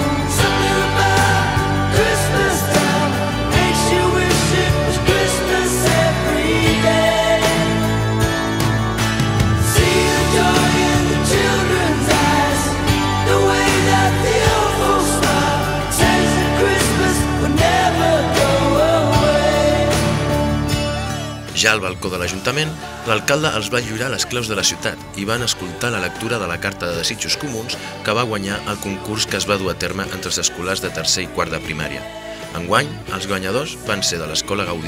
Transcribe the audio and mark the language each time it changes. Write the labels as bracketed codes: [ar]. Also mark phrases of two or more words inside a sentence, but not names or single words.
[en] Something about Christmas time makes you wish it was Christmas every day. See the joy in the children's eyes, the way that the old folks smile, says that Christmas will never go away. [ca] Ja al balcó de l'Ajuntament, l'alcalde els va lliurar les claus de la ciutat i van escoltar la lectura de la carta de desitjos comuns que va guanyar el concurs que es va dur a terme entre els escolars de tercer i quart de primària. Enguany, els guanyadors van ser de l'Escola Gaudí.